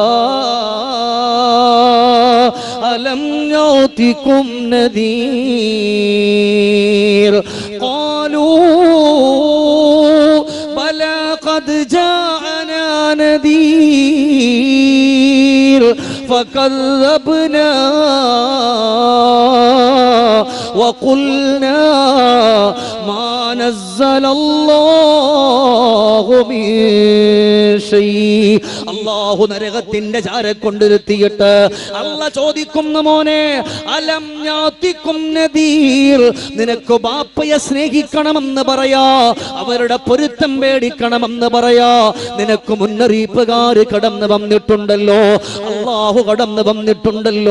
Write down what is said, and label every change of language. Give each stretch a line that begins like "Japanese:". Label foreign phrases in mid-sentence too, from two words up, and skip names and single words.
Arabic: ألم يأتكم نذير قالوا بلى قد جاءنا نذير فكذبنا وقلنا ما نزل الله من شيء.
Malayalam: അല്ലാഹു നരകത്തിന്റെ ചാരെ കൊണ്ടിരുത്തിയിട്ട് അല്ലാഹ് ചോദിക്കുന്നു, മോനെ
Arabic: ألم يأتكم نذير,
Malayalam: നിനക്ക് ബാപ്പയെ സ്നേഹിക്കണമെന്ന് പറയാ, അവരുടെ പൊരുത്തം പേടിക്കണമെന്ന് പറയാ, നിനക്ക് മുന്നറിയിപ്പുകാര് കടന്നു വന്നിട്ടുണ്ടല്ലോ, അല്ലാഹു കടന്നു വന്നിട്ടുണ്ടല്ലോ.